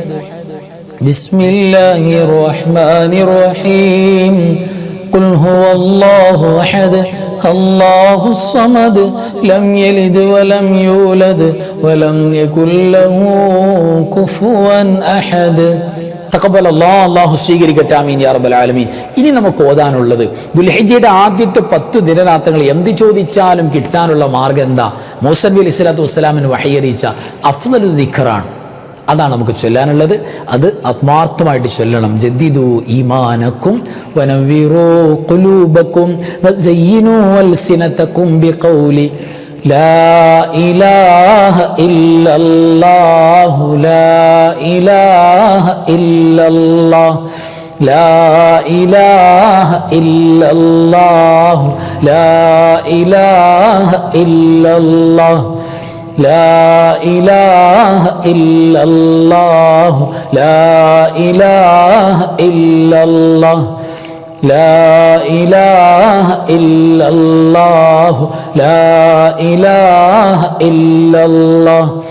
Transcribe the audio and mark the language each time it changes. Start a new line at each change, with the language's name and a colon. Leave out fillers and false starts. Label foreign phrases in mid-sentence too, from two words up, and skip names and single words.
Arabic: بسم الله الرحمن الرحيم. قل هو الله أحد الله الصمد لم يلد ولم يولد ولم يكن له كفوا أحد. تقبل الله
Malayalam: സ്വീകരിക്കട്ടെ.
Arabic: آمين يا رب العالمين.
Malayalam: ഇനി നമുക്ക് ഓതാനുള്ളത് ദുൽഹിജ്ജയുടെ ആദ്യത്തെ 10 ദിനരാത്രങ്ങൾ എന്ത് ചോദിച്ചാലും കിട്ടാനുള്ള മാർഗം എന്താ? മൂസാ നബി
Arabic: عليه الصلاة والسلام
Malayalam: വഹി അറിയിച്ച
Arabic: أفضل ذكر.
Malayalam: അതാണ് നമുക്ക് ചൊല്ലാനുള്ളത്. അത് ആത്മാർത്ഥമായിട്ട് ചൊല്ലണം.
Arabic: جددوا إيمانكم ونوروا قلوبكم وزينوا ألسنتكم بقول لا إله إلا الله لا إله إلا الله لا إله إلا الله لا إله إلا الله لا إله إلا الله لا إله إلا الله لا إله إلا الله لا إله إلا الله